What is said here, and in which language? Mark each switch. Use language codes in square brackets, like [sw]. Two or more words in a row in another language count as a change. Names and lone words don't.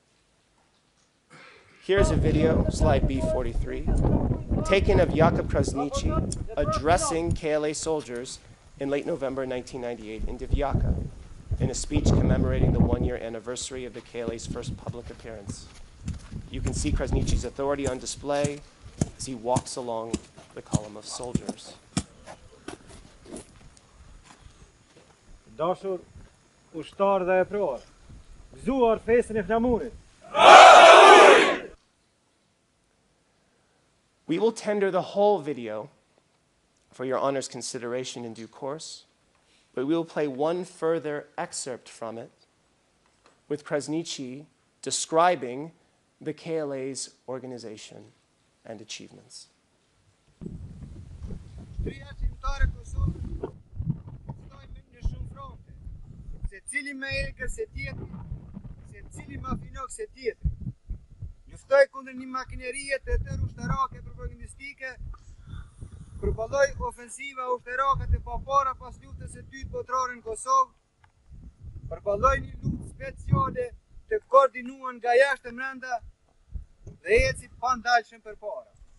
[en] Here's a video, slide B43, taken of Jakub Krasniqi addressing KLA soldiers in late November 1998 in Divjaka, in a speech commemorating the one-year anniversary of the KLA's first public appearance. You can see Krasniqi's authority on display as he walks along the column of soldiers. [sq] Dashur ushtar dhe e pror, gëzuar fesën e flamurit. [en] We will tender the whole video for your honor's consideration in due course, but we will play one further excerpt from it with Krasniqi describing the KLA's organization and achievements. [sq] Luftoj kundër një makinerie të tërë ushtarake propagandistike, përballoj ofensiva ushtarake të papara pas luftës së dytë botërore në Kosovë, përballoj një luftë speciale të koordinuar nga jashtë e brenda dhe eci pandalshëm përpara.